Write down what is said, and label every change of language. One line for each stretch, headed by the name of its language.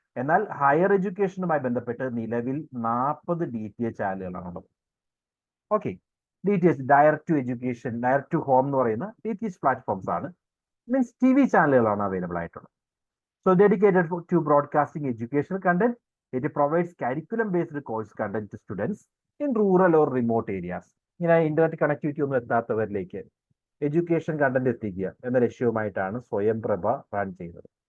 Malayalam: എന്നാൽ ഹയർ എഡ്യൂക്കേഷനുമായി ബന്ധപ്പെട്ട് നിലവിൽ 40 DTH ചാനലുകളാണുള്ളത്. Okay, DTH direct to education, direct to home എന്ന് പറയുന്ന DTH പ്ലാറ്റ്ഫോംസ് ആണ്. മീൻസ് TV ചാനലുകളാണ് അവൈലബിൾ ആയിട്ടുള്ളത്.
English: So dedicated to broadcasting educational content. It provides curriculum-based course content to students in rural or remote areas.
Malayalam: ഇങ്ങനെ internet connectivity ഒന്നും എത്താത്തവരിലേക്ക് education content എത്തിക്കുക എന്ന ലക്ഷ്യവുമായിട്ടാണ് Swayamprabha run ചെയ്യുന്നത്.